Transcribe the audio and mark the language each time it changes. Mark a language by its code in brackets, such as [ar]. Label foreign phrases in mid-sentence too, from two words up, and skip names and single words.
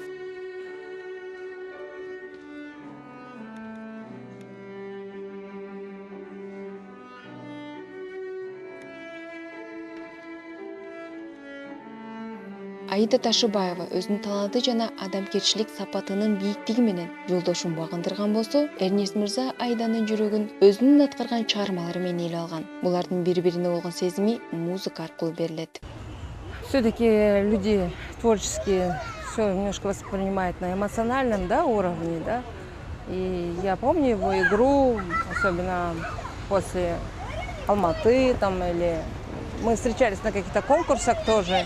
[ky] Аида Ташыбаева өзүнүн таланты жана адамгерчилик сапатынын бийиктиги менен жолдошун багындырган болсо, Эрнест мырза Айданын жүрөгүн өзүнүн аткарган чыгармалары менен эле алган. Булардын бири-бирине болгон сезими музыка аркылуу берилет. [ru] Все-таки люди творческие все немножко воспринимают на эмоциональном, да, уровне, да. И я помню его игру, особенно после Алматы там, или мы встречались на каких-то конкурсах тоже.